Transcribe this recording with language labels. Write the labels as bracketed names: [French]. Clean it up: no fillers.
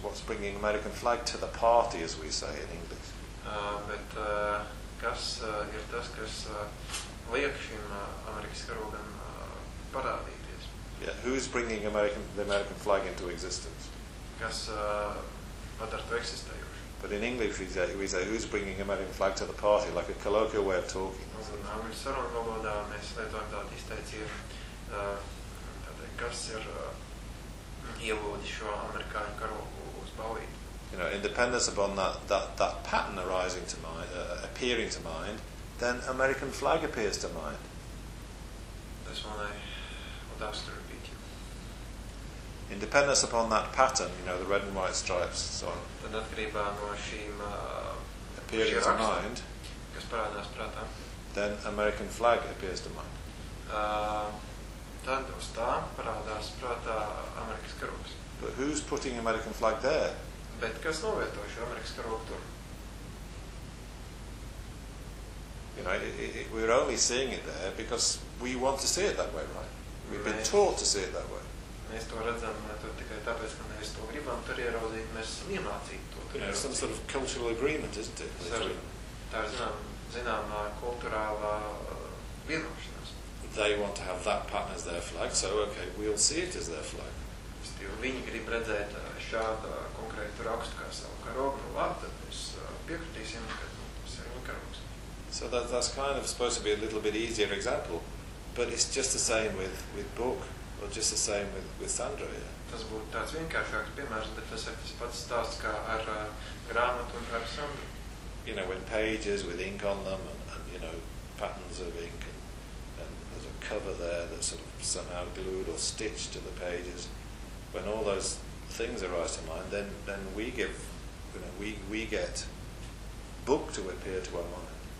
[English] What's bringing American flag to the party, as we say in English? [Latvian] Bet kas ir tas, kas liek šim Amerikas karogam parādīt? [English] Yeah, who's bringing the American flag into existence? [Latvian] Kas padara to eksistējošu. [English] But in English we say, who's bringing American flag to the party, like a colloquial way of talking. [Latvian] Angļu sarunu valodā mēs lietojam tādu izteicību, kas ir ievodis šo amerikāņu karogu uz ballīti. [English] You know, in dependence upon that pattern arising to mind, appearing to mind, then American flag appears to mind. This one I would ask to repeat. In dependence upon that pattern, you know, the red and white stripes, so on. [Latvian] Tad atkarībā no šīm [English] appearing to mind, [Latvian] kas parādās prātā, [English] then American flag appears to mind. [Latvian] Tad uz tā parādās prātā Amerikas karogs. [English] But who's putting American flag there? [Latvian] Bet kas novieto šo Amerikas karogu tur? [English] You know, we're only seeing it there because we want to see it that way, right? We've been taught to see it that way. [Latvian] Mēs to redzam tur tikai tāpēc, ka mēs to gribam tur ieraudzīt, mēs esam iemācīti to tur. [English] Yeah, some sort of cultural agreement, isn't it? [Latvian] Tā ir zināmā kulturālā vienošanās. [English] They want to have that pattern as their flag, so okay, we'll see it as their flag. [Latvian] Viņi grib redzēt šādu konkrētu rakstu kā savu karogu, nu labi, tad mēs piekritīsim, ka tas ir viņa karogs. [English] So that's kind of supposed to be a little bit easier example, but it's just the same with book. Or just the same with Sandra, yeah. [Latvian] tas būtu tāds vienkāršāks piemērs, bet tas ir tas pats stāsts kā ar grāmatu un personu. [English] You know, when pages with ink on them and you know, patterns of ink and there's a cover there that's sort of somehow glued or stitched to the pages. When all those things arise to mind, then we give, you know, we get book to appear to our mind.